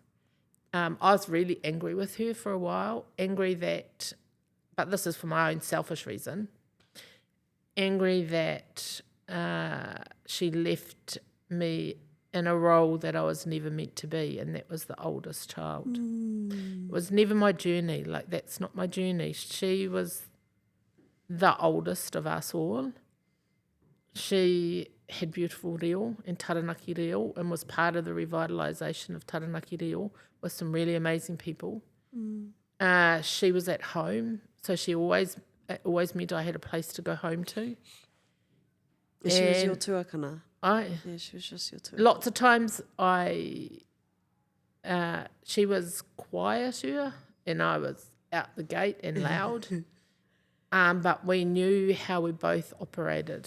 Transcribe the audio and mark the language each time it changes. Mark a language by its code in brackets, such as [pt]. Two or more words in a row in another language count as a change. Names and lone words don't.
[en] I was really angry with her for a while, but this is for my own selfish reason, angry that she left me in a role that I was never meant to be, and that was the oldest child. It was never my journey. Like, that's not my journey. She was the oldest of us all. She had beautiful reo and taranaki reo, and was part of the revitalisation of taranaki reo with some really amazing people. She was at home, so she always meant I had a place to go home to. And she was your tuakana? She was just your tuakana. Lots of times she was quieter and I was out the gate and loud, but we knew how we both operated.